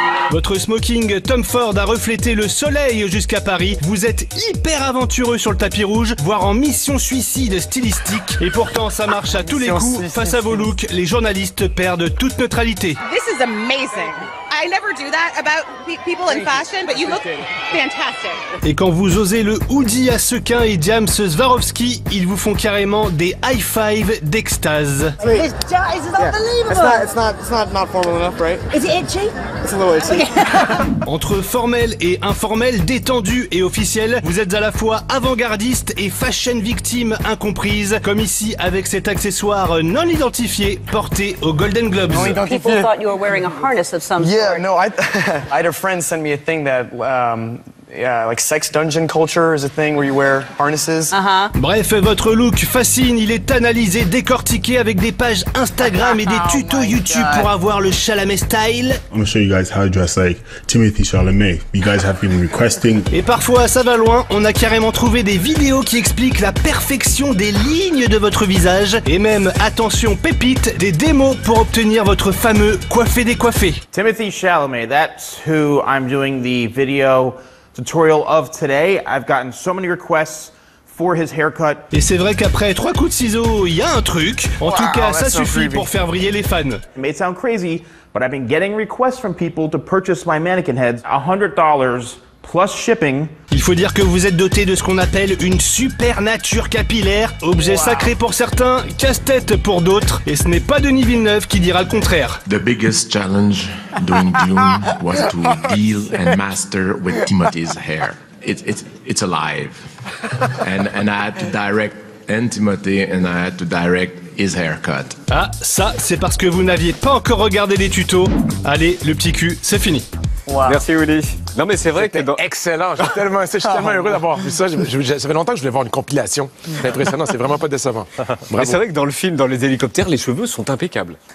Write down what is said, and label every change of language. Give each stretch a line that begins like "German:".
French: Votre smoking Tom Ford a reflété le soleil jusqu'à Paris. Vous êtes hyper aventureux sur le tapis rouge, voire en mission suicide stylistique. Et pourtant ça marche à tous les coups. Face à vos looks, les journalistes perdent toute neutralité.
English: This is amazing. I never do that about people in fashion, but you look fantastic.
French: Et quand vous osez le hoodie à sequins et James Swarovski, ils vous font carrément des high five d'extase.
English: This is unbelievable. It's not formal enough, right? Is it itchy? It's a little itchy.
French: Entre formel et informel, détendu et officiel, vous êtes à la fois avant-gardiste et fashion victime incomprise, comme ici avec cet accessoire non identifié porté aux Golden Globes.
English: People thought you were wearing a harness of some sort. Yeah, no, I had a friend send me a thing that, like sex dungeon culture is a thing where you wear harnesses.
French: Bref, votre look fascine, il est analysé, décortiqué avec des pages Instagram et des tutos YouTube pour avoir le Chalamet style.
English: I'm gonna show you guys how to dress like Timothée Chalamet. You guys have been requesting.
French: Et parfois, ça va loin, on a carrément trouvé des vidéos qui expliquent la perfection des lignes de votre visage et même, attention pépite, des démos pour obtenir votre fameux coiffé-décoiffé.
English: Timothée Chalamet, that's who I'm doing the video tutorial of today. I've gotten so many requests for his haircut.
French: Et c'est vrai qu'après 3 coups de ciseaux, il y a un truc. En tout cas, ça suffit pour faire vriller les fans.
English: It may sound crazy, but I've been getting requests from people to purchase my mannequin heads. $100 plus shipping.
French: Il faut dire que vous êtes doté de ce qu'on appelle une super nature capillaire, objet sacré pour certains, casse-tête pour d'autres, et ce n'est pas Denis Villeneuve qui dira le contraire.
English: The biggest challenge during Dune was to deal and master with Timothy's hair. It's alive, and I had to direct Timothy, and I had to direct his haircut.
French: Ah, ça, c'est parce que vous n'aviez pas encore regardé les tutos. Allez, le petit cul, c'est fini. Wow. Merci Willy. Non mais c'est vrai que excellent. Je suis tellement heureux d'avoir vu ça. Ça fait longtemps que je voulais voir une compilation. C'est impressionnant. C'est vraiment pas décevant. Mais c'est vrai que dans le film, dans les hélicoptères, les cheveux sont impeccables.